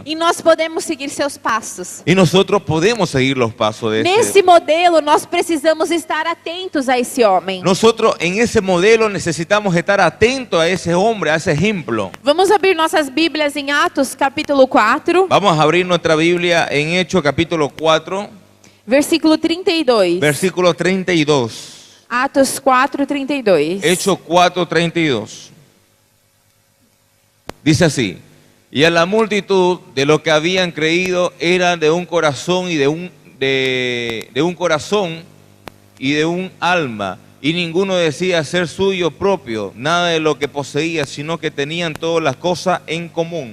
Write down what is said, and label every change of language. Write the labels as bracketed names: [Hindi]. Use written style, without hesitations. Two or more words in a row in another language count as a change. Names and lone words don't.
[Portuguese] E nós podemos seguir seus passos. [Spanish] Y nosotros podemos seguir los pasos de [Portuguese] Nesse modelo, nós precisamos estar atentos a esse homem. [Spanish] Nosotros en ese modelo necesitamos estar atentos a ese hombre, a ese ejemplo. [Portuguese] Vamos abrir nossas Bíblias em Atos, capítulo 4, [Spanish] Vamos a abrir nuestra Biblia en Hechos capítulo 4, [Portuguese] versículo 32. [Spanish] versículo 32. [Portuguese] Atos 4, 32. [Spanish] Hechos 4, 32. Dice así: y a la multitud de los que habían creído eran de un corazón y de un corazón y de un alma, y ninguno decía ser suyo propio nada de lo que poseía, sino que tenían todas las cosas en común.